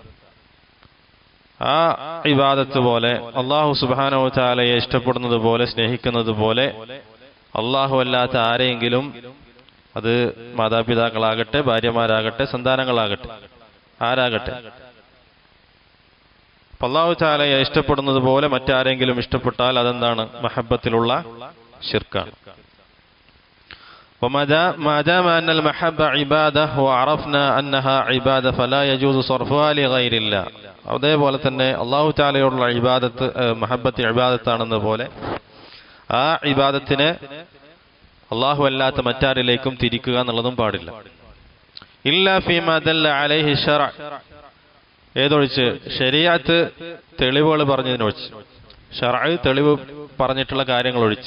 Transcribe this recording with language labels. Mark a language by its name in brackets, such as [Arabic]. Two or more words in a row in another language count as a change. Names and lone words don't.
[Malayalam] ആ ഇബാദത്ത് പോലെ അല്ലാഹു [Arabic] سبحانه وتعالى [Malayalam] ഇഷ്ടപ്പെടുന്നത് പോലെ, സ്നേഹിക്കുന്നത് പോലെ അല്ലാഹു അല്ലാത്ത ആരെയെങ്കിലും, അത് മാതാപിതാക്കളാകട്ടെ, ഭാര്യമാരാകട്ടെ, സന്താനങ്ങളാകട്ടെ, ആരാകട്ടെ, അല്ലാഹു തആലയെ ഇഷ്ടപ്പെടുന്നത് പോലെ മറ്റാരെങ്കിലും ഇഷ്ടപ്പെട്ടാൽ അതെന്താണ്? മഹബ്ബത്തിലുള്ള ശിർക്കാണ്. [Arabic] وما دام أن المحبة عبادة وعرفنا أنها عبادة فلا يجوز صرفها لغير الله. [Malayalam] അതേപോലെ തന്നെ അല്ലാഹു തആലയോടുള്ള ഇബാദത്ത്, മഹബ്ബത്ത് ഇബാദത്താണെന്ന പോലെ ആ ഇബാദത്തിനെ അല്ലാഹു അല്ലാത്ത മറ്റാരിലേക്കും തിരിക്കുക എന്നുള്ളതും പാടില്ല. [Arabic] إلا فيما دل عليه الشرع, [Malayalam] ഏതൊഴിച്ച് ശരീഅത്ത് തെളിവുകൾ പറഞ്ഞതിനൊഴിച്ച്, ശറഅ തെളിവ് പറഞ്ഞിട്ടുള്ള കാര്യങ്ങൾ ഒഴിച്ച്.